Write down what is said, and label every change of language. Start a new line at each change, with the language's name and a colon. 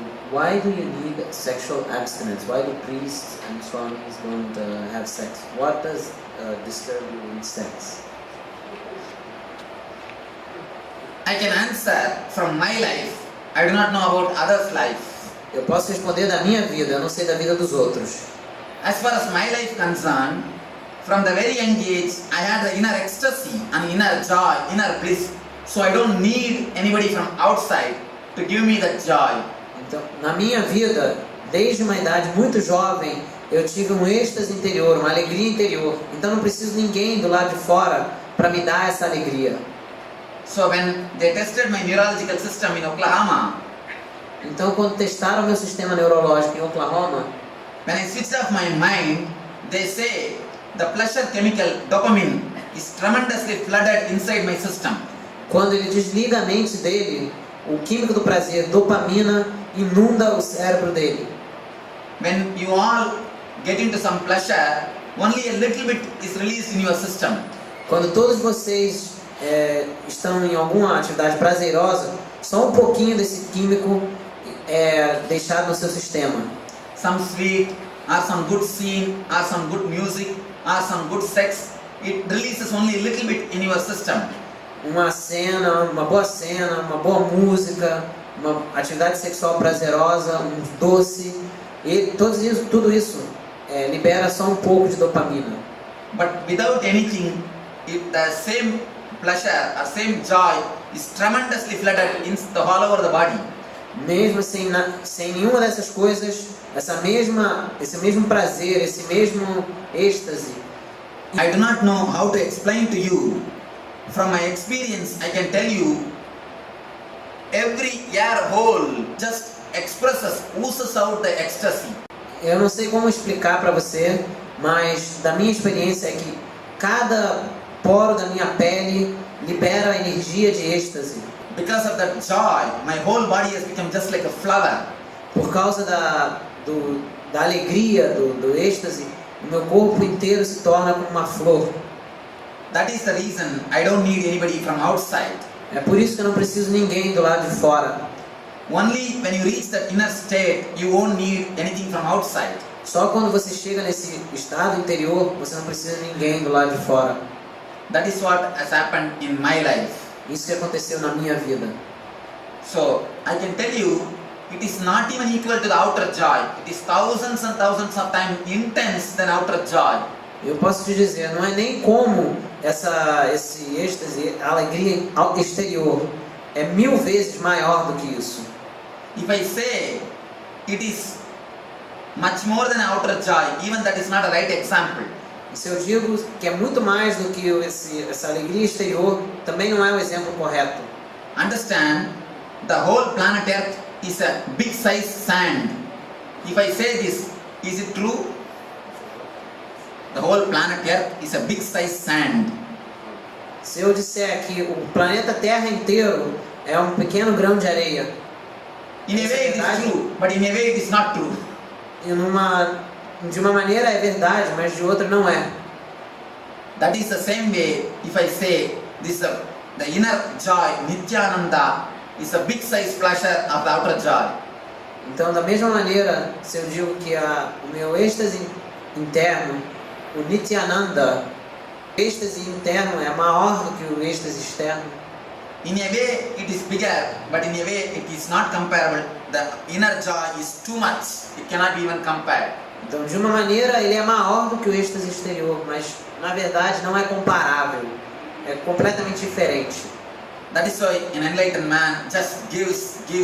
English: Why do you need sexual abstinence? Why do priests and swamis don't have sex? What does disturb you in sex? I can answer from my life. I do not know about others' life.
Portuguese: Eu posso responder da minha vida, eu não sei da vida dos outros.
English: As far as my life concerned, from the very young age, I had the inner ecstasy and inner joy, inner bliss. So I don't need anybody from outside to give me that joy.
Portuguese: Então, na minha vida, desde uma idade muito jovem, eu tive um êxtase interior, uma alegria interior. Então não preciso de ninguém do lado de fora para me dar essa alegria.
English: So when they tested my neurological system in Oklahoma,
Portuguese: então quando testaram meu sistema neurológico em Oklahoma,
English: when I switched off my mind, they say the pleasure chemical dopamine is tremendously flooded inside my system.
Portuguese: Quando ele desliga a mente dele, o químico do prazer, dopamina, inunda o cérebro dele.
English: When you all get into some pleasure, only a little bit is released in your system.
Portuguese: Quando todos vocês estão em alguma atividade prazerosa, só um pouquinho desse químico é deixado no seu sistema.
English: Some sweet, or some good scene, or some good music, or some good sex, it releases only a little bit in your system.
Portuguese: Uma cena, uma boa música, uma atividade sexual prazerosa, um doce, e tudo isso libera só um pouco de dopamina.
English: But without anything, the same pleasure or same joy is tremendously flooded in the all over the body.
Portuguese: Mesmo sem nenhuma dessas coisas, esse mesmo prazer, esse mesmo êxtase.
English: I do not know how to explain to you. From my experience, I can tell you, every air hole just expresses, oozes out the ecstasy.
Portuguese: Eu não sei como explicar para você, mas da minha experiência é que cada poro da minha pele libera energia de êxtase.
English: Because of that joy, my whole body has become just like a flower.
Portuguese: Por causa da alegria, do êxtase, o meu corpo inteiro se torna como uma flor.
English: That is the reason I don't need anybody from outside.
Portuguese: É por isso que eu não preciso de ninguém do lado de fora.
English: Only when you reach that inner state, you won't need anything from outside.
Portuguese: Só quando você chega nesse estado interior, você não precisa de ninguém do lado de fora.
English: That is what has happened in my life.
Portuguese: Isso que aconteceu na minha vida.
English: So, I can tell you, it is not even equal to the outer joy. It is thousands and thousands of times intense than outer joy.
Portuguese: Eu posso te dizer, não é nem como esse êxtase, a alegria exterior, é 1000 vezes maior do que isso.
English: If I say it is much more than outer joy, even that is not a right example.
Portuguese: E se eu digo que é muito mais do que essa alegria exterior, também não é o exemplo correto.
English: Understand, the whole planet Earth is a big size sand. If I say this, is it true? The whole planet Earth is a big size sand.
Portuguese: Se eu disser que o planeta Terra inteiro é um pequeno grão de areia,
English: in a way it is true, but in a way it is not true.
Portuguese: De uma maneira é verdade, mas de outra não é.
English: That is the same way if I say this the inner joy, Nithyananda, is a big size pleasure of the outer joy.
Portuguese: Então, da mesma maneira, se eu digo que o meu êxtase interno, o Nithyananda, o êxtase interno é maior do que o êxtase externo.
English: In a way it is bigger, but in a way it is not comparable. The inner joy is too much. It cannot be even compared.
Portuguese: Então, de uma maneira, ele é maior do que o êxtase exterior, mas na verdade não é comparável. É completamente diferente.
English: That is why an enlightened man just gives.